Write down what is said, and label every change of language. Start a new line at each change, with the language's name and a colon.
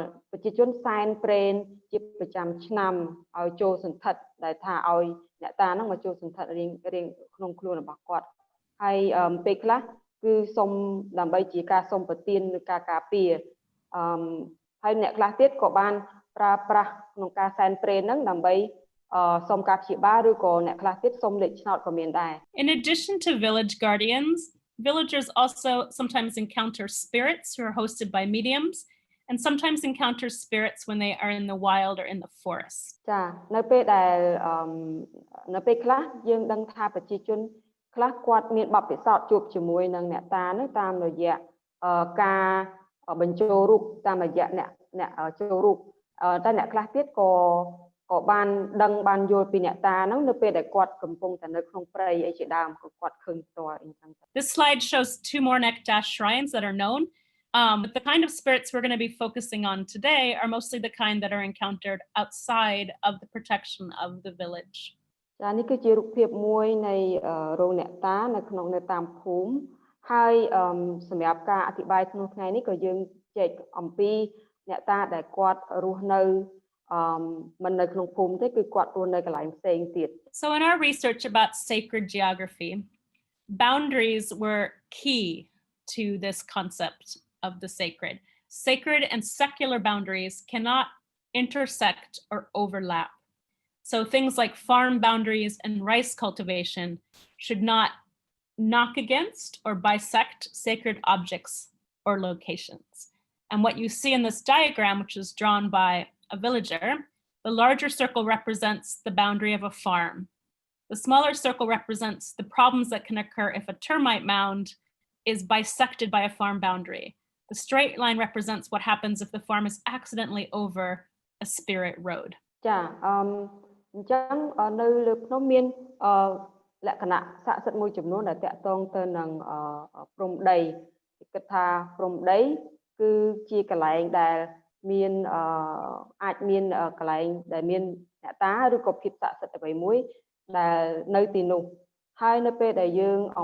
Khmer: ប្រជាជនសែនព្រេនជាប្រចាំឆ្នាំឲ្យចូលសន្ធិដ្ឋដែលថាឲ្យអ្នកតាហ្នឹងមកចូលសន្ធិដ្ឋរៀងក្នុងខ្លួនរបស់គាត់ហើយពេលខ្លះគឺសុំដើម្បីជាការសុំប្រទានឬការការពារហើយអ្នកខ្លះទៀតក៏បានប្រើប្រាស់ក្នុងការសែនព្រេនហ្នឹងដើម្បីសុំការព្យាបាលឬក៏អ្នកខ្លះទៀតសុំលេខឆ្នោតក៏មានដែរ
English: In addition to village guardians, villagers also sometimes encounter spirits who are hosted by mediums and sometimes encounter spirits when they are in the wild or in the forest.
Khmer: ចានៅពេលដែលនៅពេលខ្លះយើងដឹងថាប្រជាជនខ្លះគាត់មានបទពិសោធន៍ជួបជាមួយនឹងអ្នកតានោះតាមរយៈការបញ្ចូលរូបតាមរយៈអ្នកចូលរូបតែអ្នកខ្លះទៀតក៏បានដឹងបានយល់ពីអ្នកតាហ្នឹងនៅពេលដែលគាត់កំពុងតែនៅក្នុងព្រៃអីជាដើមក៏គាត់ឃើញផ្ទាល់អីចឹង
English: This slide shows 2 more Nekta shrines that are known. But the kind of spirits we're going to be focusing on today are mostly the kind that are encountered outside of the protection of the village.
Khmer: ចានេះគឺជារូបភាពមួយនៃរោងអ្នកតានៅតាមភូមិហើយសម្រាប់ការអធិប្បាយក្នុងថ្ងៃនេះក៏យើងចែកអំពីអ្នកតាដែលគាត់រស់នៅមិននៅក្នុងភូមិទេគឺគាត់រស់នៅកន្លែងផ្សេងទៀត
English: So in our research about sacred geography, boundaries were key to this concept of the sacred. Sacred and secular boundaries cannot intersect or overlap. So things like farm boundaries and rice cultivation should not knock against or bisect sacred objects or locations. And what you see in this diagram, which is drawn by a villager, the larger circle represents the boundary of a farm. The smaller circle represents the problems that can occur if a termite mound is bisected by a farm boundary. The straight line represents what happens if the farm is accidentally over a spirit road.
Khmer: ចាអញ្ចឹងនៅលើភ្នំមានលក្ខណៈស័ក្តិសិទ្ធិមួយចំនួនដែលតាក់ទងទៅនឹងព្រំដីគិតថាព្រំដីគឺជាកន្លែងដែលមានអាចមានកន្លែងដែលមានអ្នកតាឬក៏ភាពស័ក្តិសិទ្ធិអ្វីមួយដែលនៅទីនោះហើយនៅពេលដែលយើង